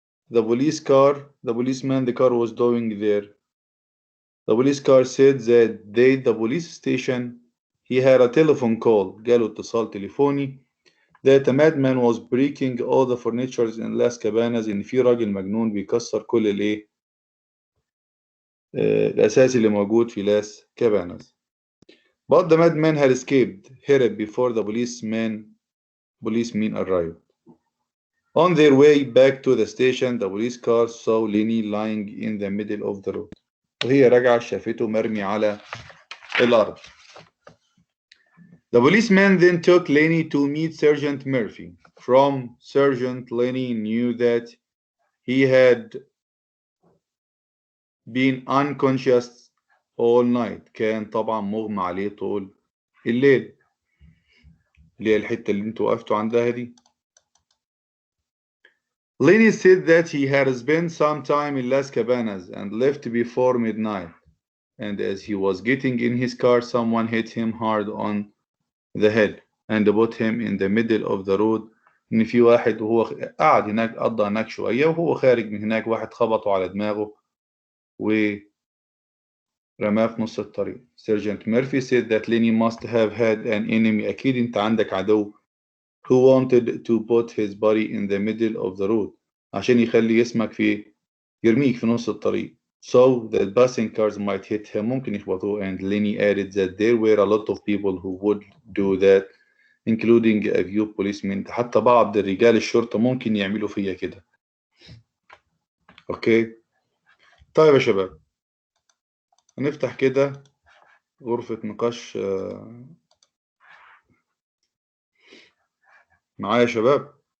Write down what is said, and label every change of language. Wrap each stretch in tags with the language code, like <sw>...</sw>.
<en>The policeman, the car was doing there. The police car said that the police station, he had a telephone call.</en> <ar>جاله اتصال تليفوني.</ar> <en>That a madman was breaking all the furnitures in Las Cabanas.</en> <ar>إن في راجل مجنون بيكسر كل الإيه؟ الأساس اللي موجود في لاس كاباناز.</ar> <en>But the madman had escaped, hurried before the policemen arrived. On their way back to the station, the police car saw Lenny lying in the middle of the road.</en> <ar>وهي راجعة شافته مرمي على الأرض.</ar> <en>The policeman then took Lenny to meet Sergeant Murphy. From Sergeant, Lenny knew that he had been unconscious all night.</en> <ar>كان طبعا مغمى عليه طول الليل. اللي هي الحتة اللي انتوا وقفتوا عندها دي.</ar> <en>Lenny said that he had spent some time in Las Cabanas and left before midnight. And as he was getting in his car, someone hit him hard on the head and put him in the middle of the road.</en> <ar>إن في واحد وهو قاعد هناك قضى هناك شوية وهو خارج من هناك واحد خبطه على دماغه ورماه في نص الطريق.</ar> <en>Sergeant Murphy said that Lenny must have had an enemy.</en> <ar>أكيد أنت عندك عدو</ar> <en>who wanted to put his body in the middle of the road</en> <ar>عشان يخلي اسمك يرميك في نص الطريق.</ar> <en>So that passing cars might hit him.</en> <ar>ممكن يخبطوه.</ar> <en>And Lenny added that there were a lot of people who would do that, including a few policemen.</en> <ar>حتى بعض رجال الشرطة ممكن يعملوا فيا كده. اوكي. طيب يا شباب، هنفتح كده غرفة نقاش معايا يا شباب.</ar>